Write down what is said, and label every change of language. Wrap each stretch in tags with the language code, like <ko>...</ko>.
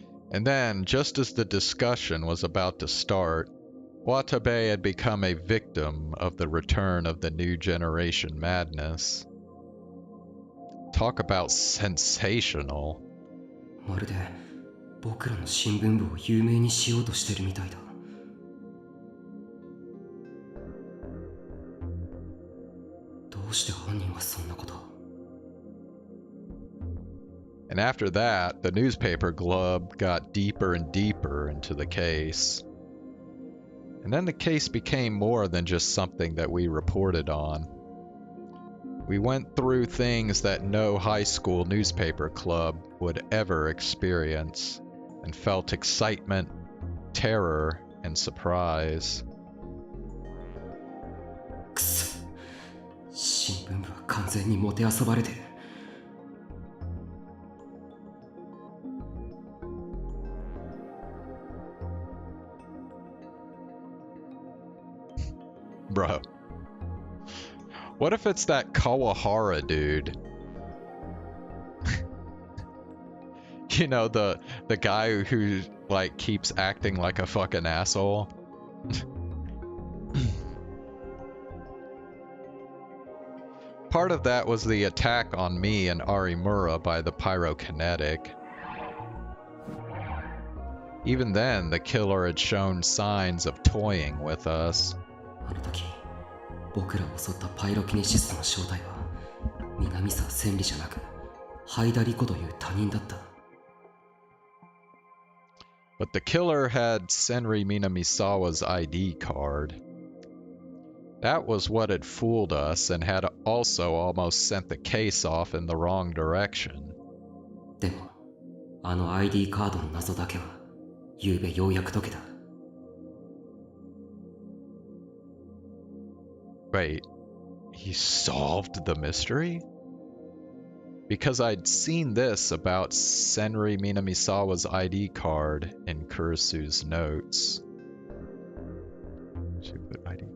<en>And then, just as the discussion was about to start, Watabe had become a victim of the return of the new generation madness. Talk about sensational.</en> <ja>まるで僕らの新聞部を有名にしようとしてるみたいだ。どうして犯人はそんなこと？</ja> <en>And after that, the newspaper club got deeper and deeper into the case. And then the case became more than just something that we reported on. We went through things that no high school newspaper club would ever experience, and felt excitement, terror, and surprise.</en> <ja>くそ、新聞部は完全にもてあそばれてる。</ja> <en>Bro. What if it's that Kawahara dude? You know, the guy who, like, keeps acting like a fucking asshole? part of that was the attack on me and Arimura by the pyrokinetic. Even then, the killer had shown signs of toying with us.</en> <ja>あの時、僕らを襲ったパイロキネシストの正体は南沢千里じゃなくハイダリコという他人だった。</ja> <en>But the killer had Senri Minamisawa's ID card. That was what had fooled us and had also almost sent the case off in the wrong direction.</en> <ja>でも、あの ID カードの謎だけは、昨べようやく解けた。</ja> <en>Wait, he solved the mystery? Because I'd seen this about Senri Minamisawa's ID card in Kurisu's notes. She put ID.</en>